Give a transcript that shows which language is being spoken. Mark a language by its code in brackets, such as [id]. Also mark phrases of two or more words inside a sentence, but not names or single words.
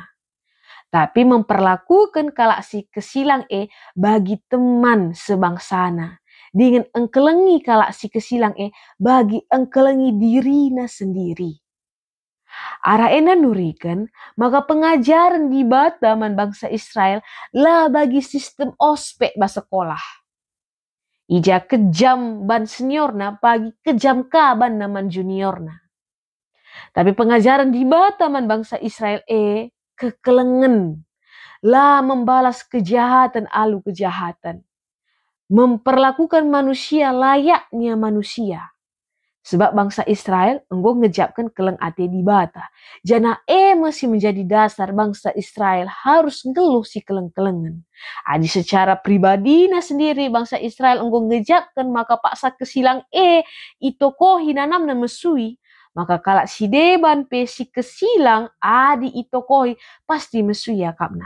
[btx] Tapi memperlakukan kalak si kesilang bagi teman sebangsana. Dengan engkelengi kalak si kesilang bagi engkelengi dirina sendiri. Arah ena nurikan, maka pengajaran di Bataman bangsa Israel lah bagi sistem ospek sekolah. Ija kejam ban seniorna, pagi kejam kaban naman juniorna. Tapi pengajaran di Bataman bangsa Israel kekelengen lah [id] membalas kejahatan [btx] alu kejahatan. [id] Memperlakukan manusia layaknya manusia. [btx] Sebab bangsa Israel enggo ngejapkan keleng ate di bata. Jana [id] masih menjadi dasar [btx] bangsa Israel harus ngeluh si keleng-kelengan. Adi secara pribadi sendiri bangsa Israel enggo ngejapkan maka paksa kesilang itokohi nanam na mesui. Maka kalak si deban pe si kesilang adi itokohi pasti mesui ya kapna.